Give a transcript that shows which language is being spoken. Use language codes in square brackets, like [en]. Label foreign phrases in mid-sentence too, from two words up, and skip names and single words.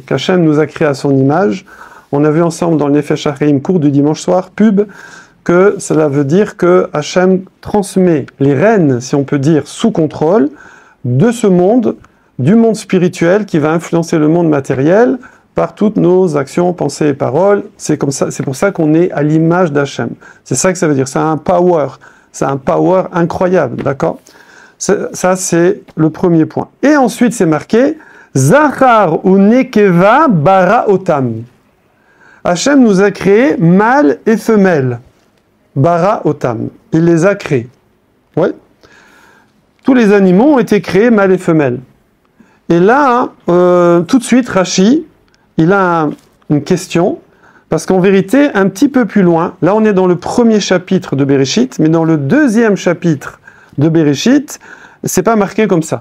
[fr] Qu'Hachem nous a créé à son image. On a vu ensemble dans le Nefesh HaChaim, cours du dimanche soir, pub, que cela veut dire que Hachem transmet les rênes, si on peut dire, sous contrôle de ce monde, du monde spirituel qui va influencer le monde matériel par toutes nos actions, pensées et paroles. C'est comme ça, c'est pour ça qu'on est à l'image d'Hachem. C'est ça que ça veut dire. C'est un power incroyable, d'accord? Ça, c'est le premier point. Et ensuite, c'est marqué [he] זכר ונקבה ברא אתם. [fr] Hachem nous a créé mâle et femelle. [he] ברא אתם. [fr] Il les a créés. Ouais. Tous les animaux ont été créés mâle et femelle. Et là, tout de suite, Rashi, il a une question, parce qu'en vérité, un petit peu plus loin, là on est dans le premier chapitre de Bereshit, mais dans le deuxième chapitre de Bereshit, c'est pas marqué comme ça.